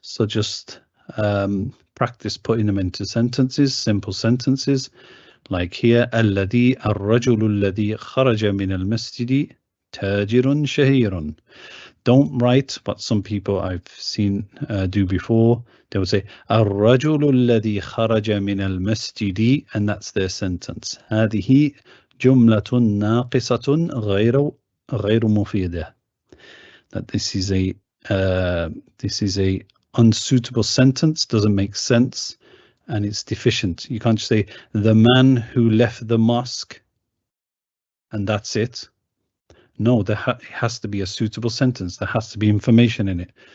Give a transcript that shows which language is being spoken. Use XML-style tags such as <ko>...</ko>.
<en>So just practice putting them into sentences, simple sentences, like here,</en> <ar>الذي الرجل الذي خرج من المسجد تاجر شهير.</ar> <en>Don't write what some people I've seen do before. They would say</en> <ar>الرجل الذي خرج من المسجد,</ar> <en>and that's their sentence.</en> <ar>هذه جملة ناقصة غير مفيدة.</ar> <en>That this is a unsuitable sentence, doesn't make sense, and it's deficient. You can't just say the man who left the mosque and that's it. No, there has to be a suitable sentence. There has to be information in it.</en>